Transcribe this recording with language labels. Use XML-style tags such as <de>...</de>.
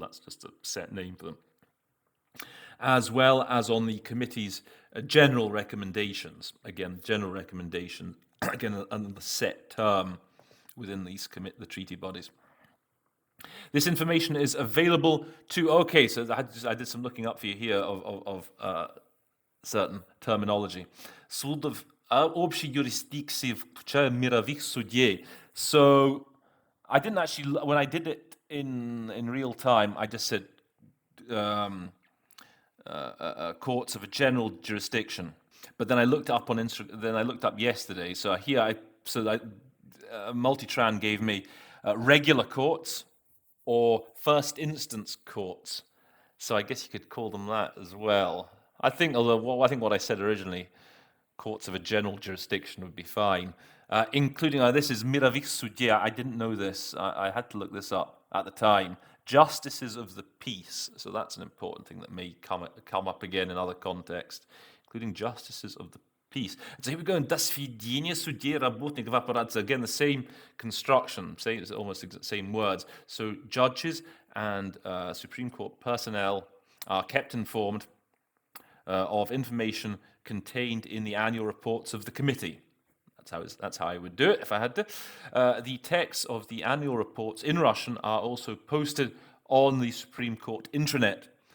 <en>That's just a set name for them. As well as on the committee's general recommendations. Again, general recommendation, again, under the set term within the treaty bodies. This information is available to, so I did some looking up for you here of certain terminology.</en> <ru>Судов общей юрисдикции, включая мировых судей.</ru> <en>So I didn't actually, when I did it in real time, I just said courts of a general jurisdiction. But then I looked up then I looked up yesterday. So here Multitran gave me regular courts or first instance courts. So I guess you could call them that as well. I think what I said originally, courts of a general jurisdiction would be fine. Including, this is</en> <ru>мировых судей.</ru> <en>I didn't know this. I had to look this up at the time. Justices of the peace. So that's an important thing that may come up again in other contexts, including justices of the peace. So here we go.</en> <ru>До сведения судей работников аппарата.</ru> <en>Again, the same construction, it's almost the same words. So judges and Supreme Court personnel are kept informed of information contained in the annual reports of the committee. That's how I would do it if I had to. The texts of the annual reports in Russian are also posted on the Supreme Court intranet.</en>